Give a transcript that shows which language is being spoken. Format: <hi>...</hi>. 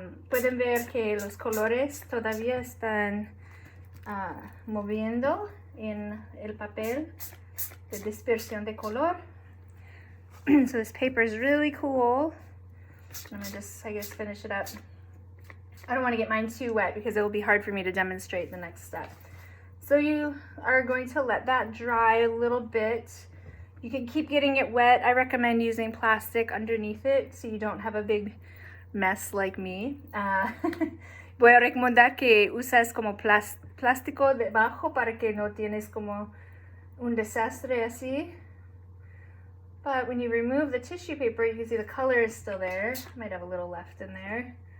<es>Pueden ver que los colores todavía están moviendo en el papel de dispersión de color.</es> <en>So this paper is really cool. I'm gonna just, I guess, finish it up. I don't want to get mine too wet because it will be hard for me to demonstrate the next step. So you are going to let that dry a little bit. You can keep getting it wet. I recommend using plastic underneath it so you don't have a big mess like me.</en> <es>Voy a recomendar que uses como plástico debajo para que no tienes como un desastre así.</es> <en>But when you remove the tissue paper, you can see the color is still there. Might have a little left in there.</en>